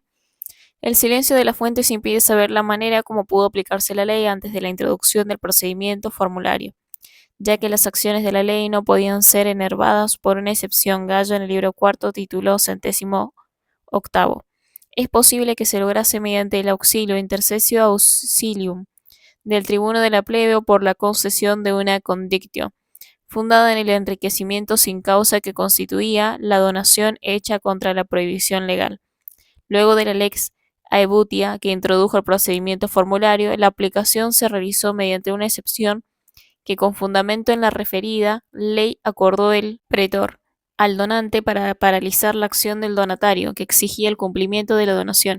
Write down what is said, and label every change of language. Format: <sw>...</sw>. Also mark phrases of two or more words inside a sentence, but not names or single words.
<es>El silencio de las fuentes impide saber la manera como pudo aplicarse la ley antes de la introducción del procedimiento formulario, ya que las acciones de la ley no podían ser enervadas por una excepción Gallo en el libro cuarto, título centésimo octavo. Es posible que se lograse mediante el auxilio</es> <la>intercesio auxilium</la> <es>del tribuno de la plebe o por la concesión de una condictio, fundada en el enriquecimiento sin causa que constituía la donación hecha contra la prohibición legal. Luego de la lex aebutia que introdujo el procedimiento formulario, la aplicación se realizó mediante una excepción que con fundamento en la referida ley acordó el pretor al donante para paralizar la acción del donatario, que exigía el cumplimiento de la donación.</es>